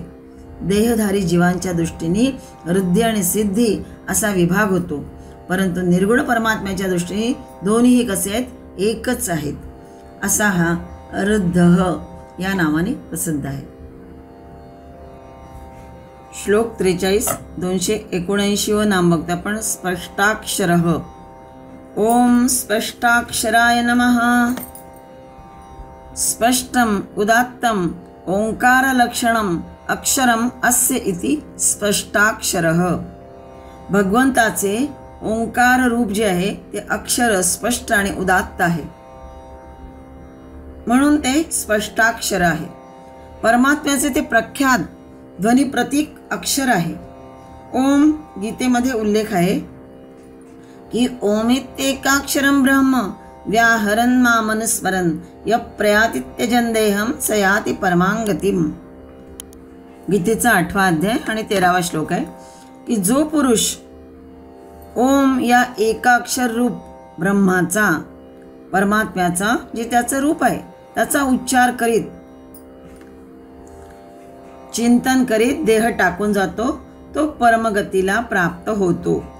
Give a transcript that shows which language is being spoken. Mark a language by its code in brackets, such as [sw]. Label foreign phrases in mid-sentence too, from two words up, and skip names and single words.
[mr] देहधारी जीवांच्या दृष्टीने रुद्धी आणि सिद्धी असा विभाग होतो, परंतु निर्गुण परमात्म्याच्या दृष्टीने दोन्हीही कसे आहेत? एकच आहेत. असा हा रुद्धः या नावाने प्रसिद्ध आहे. श्लोक 43 279 नाम बघतो आपण. [sa] स्पष्टाक्षरः. ओम स्पष्टाक्षराय नमः. स्पष्टम उदात्तम ओंकार लक्षणम अक्षरम अस्य इति स्पष्टाक्षरः. [mr] भगवंताचे ओंकार रूप जे आहे ते अक्षर स्पष्ट आणि उदात्त आहे म्हणून ते स्पष्टाक्षर आहे. परमात्म्याचे ते प्रख्यात ध्वनी प्रतीक अक्षर आहे. ओम गीतेमध्ये उल्लेख आहे. [sa] की ओमित्येकाक्षरं ब्रह्म व्याहरन् मामनुस्मरन् यः प्रयाति त्यजन् देहं स याति परमांगतिम. [mr] गीतेचा 8वा अध्याय आणि 13वा श्लोक आहे की जो पुरुष ओम या एकाक्षर रूप ब्रह्माचा, परमात्म्याचा, जे त्याचं रूप आहे त्याचा उच्चार करीत, चिंतन करीत देह टाकून जातो, तो परमगतीला प्राप्त होतो.